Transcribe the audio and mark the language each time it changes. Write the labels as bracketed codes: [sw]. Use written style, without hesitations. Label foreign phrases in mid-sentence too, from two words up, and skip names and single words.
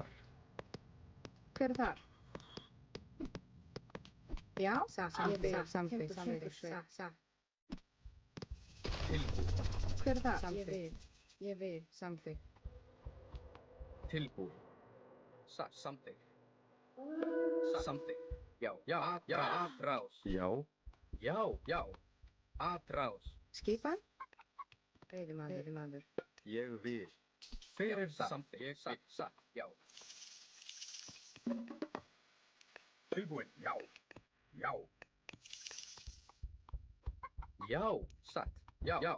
[is] Hver er þar? Já, ég vil. Samþykkt. tilbúin. Hver er þar? Ég vil. Ég vil. Samþykkt. Tilbúin. Samþykkt. Samþykkt. Já, já, já, atrás. Já. Já, já, atrás. Skipan? Veiðimaður. Ég vil. Hver er það? Samþykkt. Satt, já. Tilbúin. Já. Já. Já, satt, já. Já,